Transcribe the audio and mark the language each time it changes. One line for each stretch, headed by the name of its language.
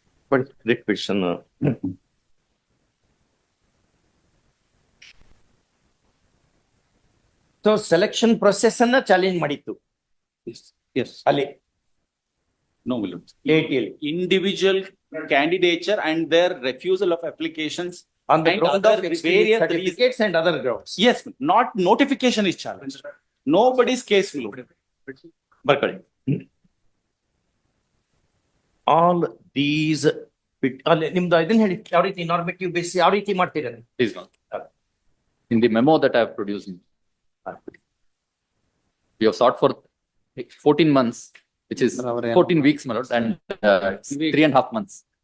English: But writ petition so selection process
Kannada: ಅನ್ನ challenge ಮಾಡಿತ್ತು
English: Yes.
Kannada: ಅಲ್ಲಿ
English: no, my lord. 80 Individual candidature and their refusal of applications on the and ground other of various experience certificates and other grounds. Yes, not notification is challenged. Nobody's case will.
Kannada: ಬರ್ಕೊಳ್ಳಿ.
English: all these
Kannada: ಅಲ್ಲಿ ನಿಮ್ದು ಇದನ್ನ ಹೇಳಿ, ಯಾವ ರೀತಿ normative base ಯಾವ ರೀತಿ ಮಾಡ್ತೀರ?
English: Please, Lord. In the memo that I have produced, we have sought for 14 months, which is 14 weeks, my lord, and 3.5 months.